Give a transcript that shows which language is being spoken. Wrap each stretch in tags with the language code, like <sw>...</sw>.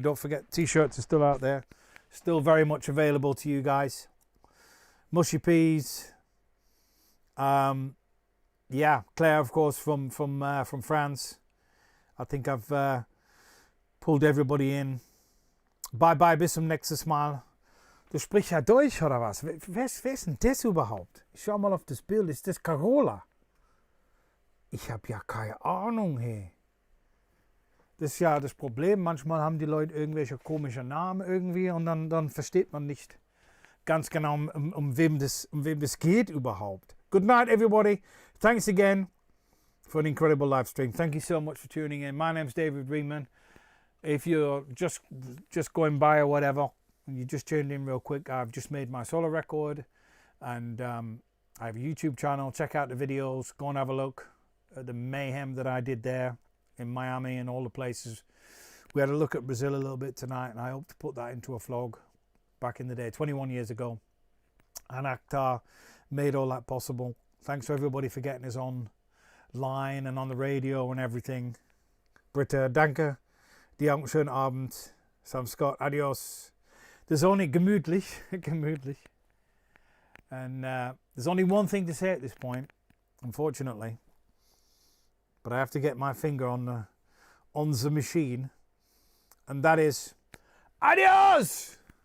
<en>Don't forget, t-shirts are still out there. Still very much available to you guys. Mushy Peas. Yeah, Claire, of course, from France. I think I've pulled everybody in.</en> <de>Bye, bis zum nächsten Mal. Du sprichst ja Deutsch, oder was? Wer ist denn das überhaupt? Ich schau mal auf das Bild. Ist das Carola? Ich habe ja keine Ahnung, hey. Das ist ja das Problem. Manchmal haben die Leute irgendwelche komischen Namen irgendwie und dann versteht man nicht ganz genau, um wem das geht überhaupt.</de> <en>Good night, everybody. Thanks again for an incredible live stream. Thank you so much for tuning in. My name's David Readman. If you're just going by or whatever, and you just tuned in real quick, I've just made my solo record, and I have a YouTube channel. Check out the videos. Go and have a look at the mayhem that I did there in Miami and all the places. We had a look at Brazil a little bit tonight, and I hope to put that into a vlog back in the day, 21 years ago. And Akhtar made all that possible. Thanks to everybody for getting us online and on the radio and everything.</en> <de>Britta, danke. Die Augen, schönen Abend. Sam Scott, adios.</de> <en>There's only</en> <de>gemütlich, gemütlich.</de> <en>And there's only one thing to say at this point, unfortunately. But I have to get my finger on the machine. And that is, adios!</en>